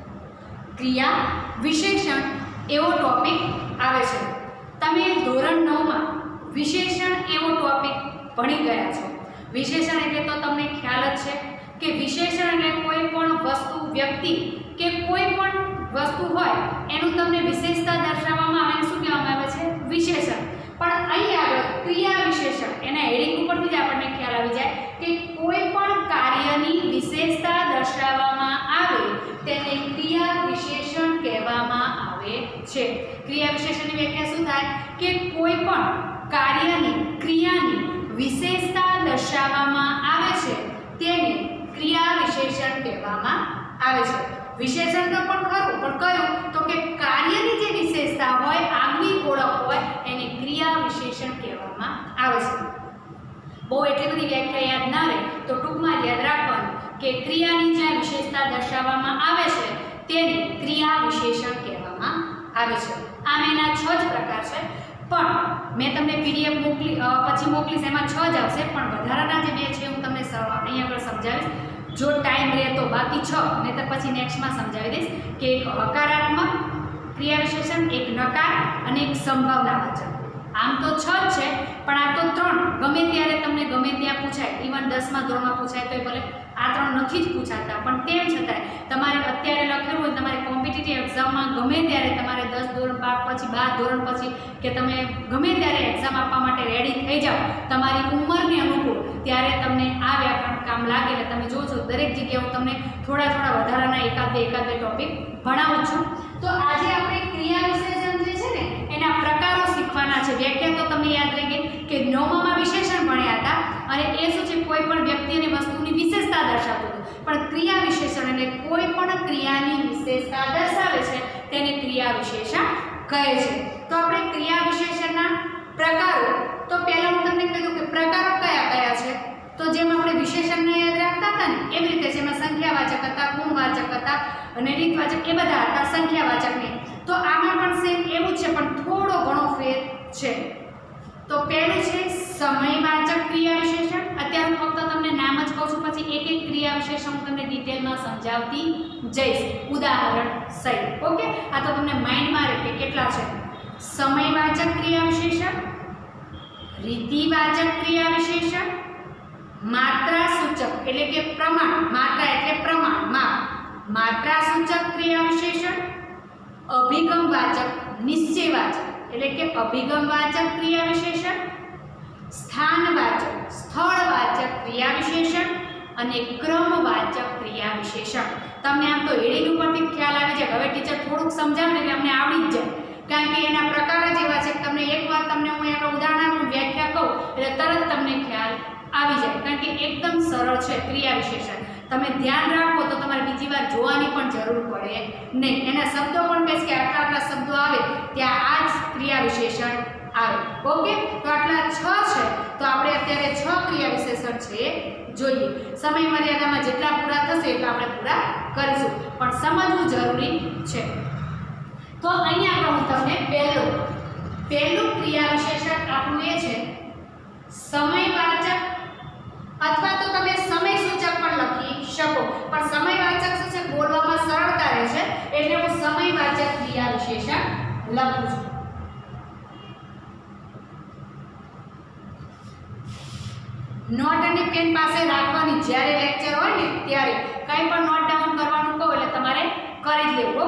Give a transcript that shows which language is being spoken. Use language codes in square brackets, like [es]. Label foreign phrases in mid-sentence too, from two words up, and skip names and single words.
[gu] ક્રિયા વિશેષણ એવો ટોપિક આવે છે। તમે ધોરણ 9 માં વિશેષણ એવો ટોપિક ભણી ગયા છો। વિશેષણ એટલે તો તમને ખ્યાલ જ છે કે વિશેષણ એટલે કોઈ પણ વસ્તુ, વ્યક્તિ કે કોઈ પણ વસ્તુ હોય એનુ તમને વિશેષતા દર્શાવવામાં આવે શું કહેવામાં આવે છે? વિશેષણ। પણ અહીં આગળ ક્રિયા વિશેષણ એના હેડિંગ ઉપરથી જ આપણને ખ્યાલ આવી જાય કે કોઈ પણ કાર્યની વિશેષતા દર્શાવવામાં આવે તેને ક્રિયા વિશેષણ કહેવામાં આવે છે। ક્રિયા વિશેષણની વ્યાખ્યા શું થાય કે કોઈ પણ કાર્યની, ક્રિયાની વિશેષતા દર્શાવવામાં આવે છે તેને ક્રિયા વિશેષણ કહેવામાં આવે છે। વિશેષણ તો પણ ખરું, પણ કયો તો કે કાર્યની જે વિશેષતા હોય, આગની ઓળખ હોય એને ક્રિયા વિશેષણ કહેવામાં આવે છે। બહુ એટલી બધી વ્યાખ્યા યાદ ના રહે તો ટૂંકમાં યાદ રાખવાનું કે ક્રિયાની જે વિશેષતા દર્શાવવામાં આવે છે તેને ક્રિયા વિશેષણ કહેવામાં આવે છે। આમ એના 6 જ પ્રકાર છે, પણ મેં તમને પીડીએફ મોકલી પછી મોકલીશ, એમાં 6 જ આવશે, પણ વધારાના જે 2 છે હું તમને અહીંયા આગળ સમજાવીશ। જો ટાઇમ રહે તો બાકી 6 નહીં તો પછી નેક્સ્ટ માં સમજાવી દઈશ કે એક હકારાત્મક ક્રિયા વિશેષણ, એક નકાર ઔર એક સંભાવનાવાચક। આમ તો 6 જ છે, પણ આ તો 3 ગમે ત્યારે તમને ગમે ત્યાં પૂછાય। ઇવન 10 માં ધોરણ માં પૂછાય તો ભલે આ 3 નથી જ પૂછાતા, પણ તેમ છતાંય તમારે અત્યારે લખેલું હોય તમારે [en] competitive exam [gu] માં ગમે ત્યારે તમારે 10 ધોરણ પછી 12 ધોરણ પછી કે તમે ગમે ત્યારે એક્ઝામ આપવા માટે રેડી થઈ જાઓ તમારી ઉંમરને અનુકૂળ, ત્યારે તમને આ વ્યાકરણ કામ લાગે। એટલે તમે જોજો દરેક જગ્યાએ હું તમને થોડા વધારાના એકાદ બે ટોપિક ભણાવું છું। તો આજે આપણે ક્રિયા વિશેષણ જે છે ને એના પ્રકારો શીખવાના છે। વ્યાખ્યા તો તમને યાદ રહી ગઈ કે 9માં વિશેષણ ભણ્યા હતા અને એ શું છે કોઈ પણ વ્યક્તિ અને વસ્તુની વિશેષતા દર્શાવતું હતું, પણ ક્રિયા વિશેષણ એટલે કોઈ પણ ક્રિયાની વિશેષતા દર્શાવે છે તેને ક્રિયા વિશેષણ કહે છે। તો આપણે ક્રિયા વિશેષણના પ્રકારો, તો પહેલા હું તમને કહ્યું કે પ્રકારો કયા કયા છે। તો જેમ આપણે વિશેષણને યાદ રાખતા થા ને એવી રીતે જેમાં સંખ્યાવાચક હતા, ગુણવાચક હતા અને રીતવાચક એ બધા હતા સંખ્યાવાચક ને। તો આમાં પણ સેમ એવું છે, પણ થોડો ઘણો ફેર છે। તો પહેલું છે સમયવાચક ક્રિયા વિશેષણ। અત્યારે ફક્ત તમને નામ જ કહું છું, પછી એક એક ક્રિયા વિશેષણ તમને ડિટેલમાં સમજાવતી જઈશ ઉદાહરણ સહિત। ઓકે, આ તો તમને માઇન્ડમાં રહે કે કેટલા છે। સમયવાચક ક્રિયા વિશેષણ, રીતિવાચક ક્રિયા વિશેષણ, માત્રા સૂચક એટલે કે પ્રમાણ, માત્રા એટલે પ્રમાણ, માત્રા સૂચક ક્રિયા વિશેષણ, અભિગમવાચક નિશ્ચયવાચક એટલે કે અભિગમવાચક ક્રિયા વિશેષણ, સ્થાનવાચક સ્થળવાચક ક્રિયા વિશેષણ અને ક્રમવાચક ક્રિયા વિશેષણ। તમને આમ તો હેડિંગ ઉપરથી ખ્યાલ આવી જાય। હવે ટીચર થોડુંક સમજાવે એટલે અમને આવડી જ જાય, કારણ કે એના પ્રકાર જ એવા છે કે તમને એકવાર તમને હું એક ઉદાહરણ આપું, વ્યાખ્યા કહું એટલે તરત તમને ખ્યાલ આવી જાય, કારણ કે એકદમ સરળ છે ક્રિયા વિશેષણ। તમે ધ્યાન રાખો તો તમારે બીજી વાર જોવાની પણ જરૂર પડે નહીં। એના શબ્દો પણ કહીશ કે આટલા આટલા શબ્દો આવે ત્યાં આ જ ક્રિયા વિશેષણ આવે। ઓકે, તો આટલા 6 છે, તો આપણે અત્યારે 6 ક્રિયા વિશેષણ છે જોઈએ। સમય મર્યાદામાં જેટલા પૂરા થશે એટલા આપણે પૂરા કરીશું, પણ સમજવું જરૂરી છે। તો અહીંયા આગળ હું તમને પહેલું ક્રિયા વિશેષણ આપણું એ છે સમયવાચક, અથવા તો તમે સમય સૂચક પણ લખી શકો, પણ સમયવાચક શું છે બોલવામાં સરળતા રહે છે એટલે હું સમયવાચક ક્રિયા વિશેષણ લખું છું। નોટ અને પેન પાસે રાખવાની, જ્યારે લેક્ચર હોય ને ત્યારે કંઈ પણ નોટ ડાઉન કરવાનું કહો એટલે તમારે કરી જ લેવું।